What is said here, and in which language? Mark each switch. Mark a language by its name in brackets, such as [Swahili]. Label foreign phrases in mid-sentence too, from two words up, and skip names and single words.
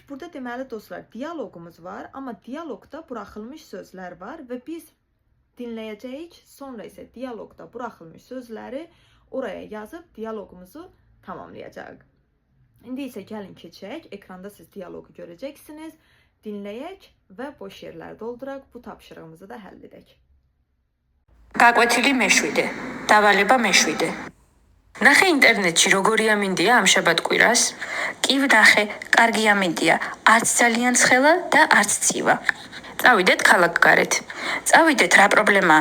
[Azerbaijani] Burada deməli dostlar, dialoqumuz var, amma dialoqda buraxılmış sözlər var və biz dinləyəcəyik. Sonra isə dialoqda buraxılmış sözləri oraya yazıb dialoqumuzu tamamlayacağıq. İndi isə gəlin keçək. Ekranda siz dialoqu görəcəksiniz. Dinləyək və boş yerlər dolduraq. Bu tapşırığımızı da həll edək. [Georgian] გაკვეთილი მეშვიდე. დავალება მეშვიდე. ნახე ინტერნეტში როგორი ამინდია ამ შაბათ-კვირას? კი ვნახე, კარგი ამინდია. არც ძალიან ცხელა და არც ცივა. წავიდეთ ქალაქგარეთ. წავიდეთ, რა პრობლემაა?